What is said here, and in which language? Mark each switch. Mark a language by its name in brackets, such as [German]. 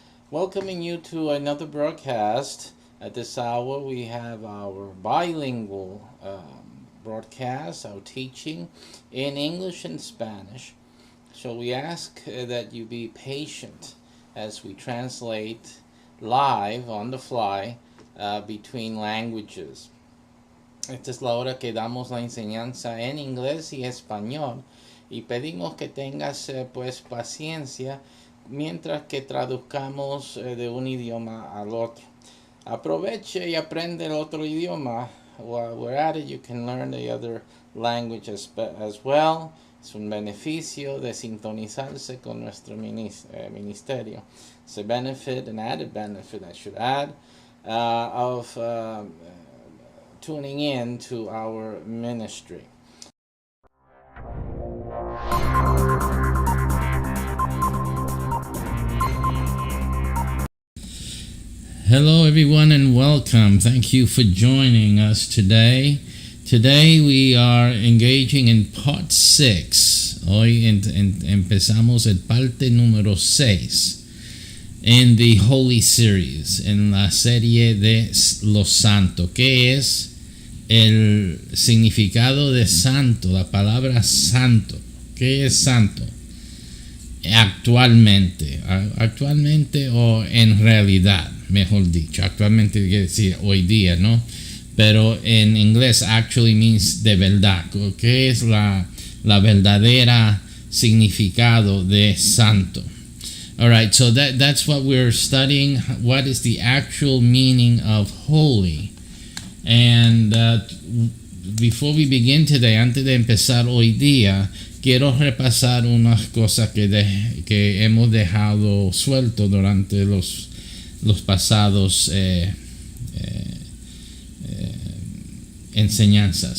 [English] Welcoming you to another broadcast. At this hour, we have our bilingual broadcast, our teaching in English and Spanish. So we ask that you be patient as we translate live on the fly between languages. [Spanish] Esta es la hora que damos la enseñanza en inglés y español y pedimos que tengas pues paciencia mientras que traduzcamos de un idioma al otro. Aproveche y aprende el otro idioma. [English] While we're at it, you can learn the other language as well. [Spanish] Es un beneficio de sintonizarse con nuestro ministerio. [English] It's a benefit, an added benefit I should add, of tuning in to our ministry. Hello everyone and welcome. Thank you for joining us today. Today we are engaging in part 6. [Spanish] Hoy empezamos el parte número 6 [English] in the Holy Series, [Spanish] en la serie de los santos. ¿Qué es el significado de santo? La palabra santo. ¿Qué es santo? Actualmente o en realidad, mejor dicho. Actualmente quiere decir hoy día, ¿no? Pero en inglés [English] actually means [Spanish] de verdad. ¿Qué es la verdadera significado de santo? [English] All right, so that's what we're studying. What is the actual meaning of holy? And before we begin today, [Spanish] antes de empezar hoy día, quiero repasar unas cosas que hemos dejado suelto durante los pasados enseñanzas.